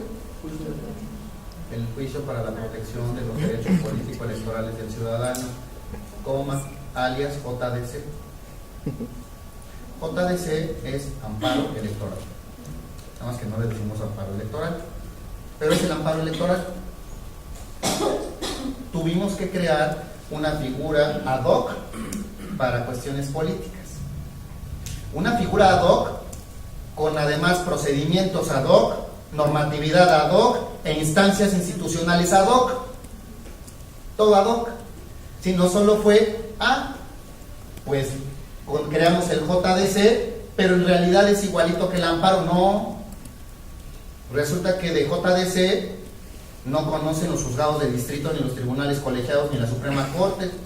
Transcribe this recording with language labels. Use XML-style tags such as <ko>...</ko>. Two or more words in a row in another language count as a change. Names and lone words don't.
<es>El juicio para la protección de los derechos políticos electorales del ciudadano, alias JDC. JDC es amparo electoral. Nada más que no le decimos amparo electoral, pero es el amparo electoral. Tuvimos que crear una figura</es> <la>ad hoc</la> <es>para cuestiones políticas. Una figura</es> <la>ad hoc</la> <es>con además procedimientos</es> <la>ad hoc,</la> <es>normatividad</es> <la>ad hoc</la> <es>e instancias institucionales</es> <la>ad hoc. Todo ad hoc.</la> <es>Si no solo fue, pues creamos el JDC, pero en realidad es igualito que el amparo. No. Resulta que de JDC no conocen los juzgados de distrito, ni los tribunales colegiados, ni la Suprema Corte.</es>